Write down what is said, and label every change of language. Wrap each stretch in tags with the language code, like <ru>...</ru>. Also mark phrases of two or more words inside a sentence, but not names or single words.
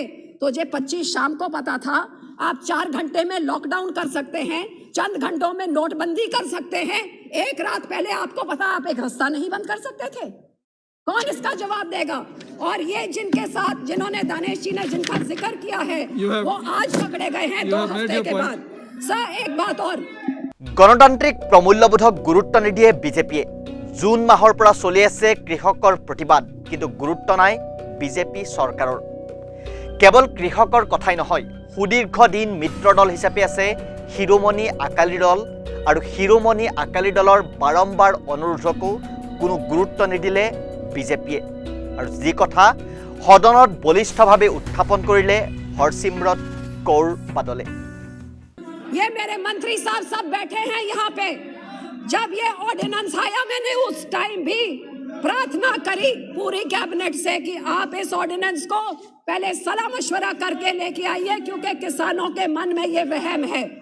<hi>तो जे 25 शाम को पता था आप 4 घंटे में लॉकडाउन कर सकते हैं, चंद घंटों में नोटबंदी कर सकते हैं। एक रात पहले आपको पता आप एक रास्ता नहीं बंद कर सकते थे। कौन इसका जवाब देगा? और ये जिनके साथ जिन्होंने दानेश जी ने जिनका जिक्र किया है वो आज पकड़े गए हैं 2 हफ्ते के बाद। सर एक बात और,</hi> <as>গণতান্ত্ৰিক প্ৰমূল্যবোধক গুৰুত্ব নিদিয়ে বিজেপিয়ে। জুন মাহৰ পৰা চলি আছে কৃষকৰ প্ৰতিবাদ, কিন্তু গুৰুত্ব নাই বিজেপি চৰকাৰৰ। কেৱল কৃষকৰ কথাই নহয়, সুদীৰ্ঘ দিন মিত্ৰ দল হিচাপে আছে শিৰোমণি আকালি দল, আৰু শিৰোমণি আকালি দলৰ বাৰম্বাৰ অনুৰোধকো কোনো গুৰুত্ব নিদিলে বিজেপিয়ে। আৰু যি কথা সদনত বলিষ্ঠভাৱে উত্থাপন কৰিলে হৰচিমৰত কৌৰ বাদলে।</as> <hi>ये मेरे मंत्री साहब सब बैठे हैं यहाँ पे। जब ये ऑर्डिनेंस आया मैंने उस टाइम भी प्रार्थना करी पूरी कैबिनेट से कि आप इस ऑर्डिनेंस को पहले सलाह मशवरा करके लेके आइए, क्योंकि किसानों के मन में ये वहम है।</hi>